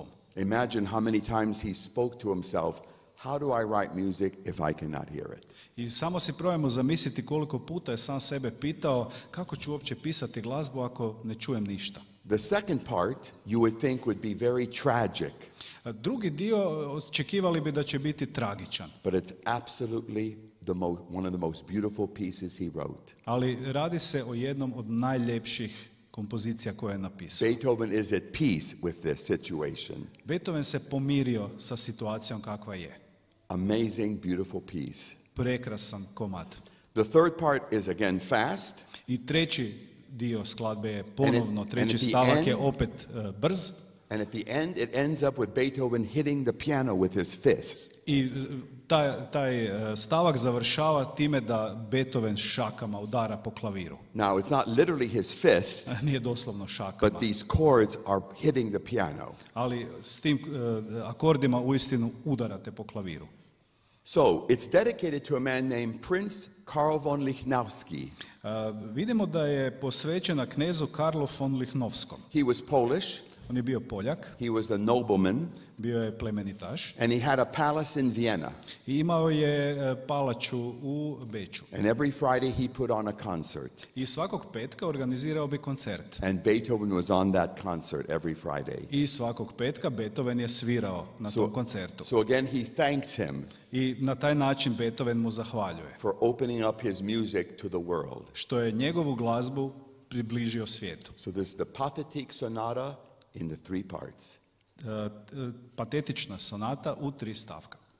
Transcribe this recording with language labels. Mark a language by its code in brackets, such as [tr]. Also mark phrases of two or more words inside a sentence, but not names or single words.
[en] Imagine how many times he spoke to himself, how do I write music if I cannot hear it? [hr] I samo si probajmo zamisliti koliko puta je sam sebe pitao kako ću uopće pisati glazbu ako ne čujem ništa. [en] The second part you would think would be very tragic. [hr] Drugi dio očekivali bi da će biti tragičan. [en] But it's absolutely one of the most beautiful pieces he wrote. [hr] Ali radi se o jednom od najljepših kompozicija koje je napisao. [en] Beethoven is at peace with this situation. [hr] Beethoven se pomirio sa situacijom kakva je. [en] Amazing, beautiful piece. [hr] Prekrasan komad. [en] The third part is again fast. [hr] I treći dio skladbe je ponovno, treći stavak je opet brz. [en] And at the end it ends up with Beethoven hitting the piano with his fist. [hr] I taj stavak završava time da Beethoven šakama udara po klaviru. [en] Now it's not literally his fist. [hr] Nije doslovno šakama. [en] But these chords are hitting the piano. [hr] Ali s tim akordima uistinu udarate po klaviru. [en] So, it's dedicated to a man named Prince Karl von Lichnowsky. [hr] Vidimo da je posvećena knezu Karlu von Lichnowskom. [en] He was Polish, [hr] On je bio Poljak, [en] he was a nobleman, [hr] bio je plemenitaš [en] and he had a palace in Vienna. [hr] i imao je palaču u Beču. [en] And every Friday he put on a concert. [hr] I svakog petka organizirao bi koncert. [en] And Beethoven was on that concert every Friday. [hr] I svakog petka Beethoven je svirao na tom koncertu. [en] So again, he thanks him [hr] I na taj način Beethoven mu zahvaljuje. [en] for opening up his music to the world. [hr] Što je njegovu glazbu približio svijetu. [en] So there's the pathetic sonata in the 3 parts. [hr] Patetična sonata u 3 stavka.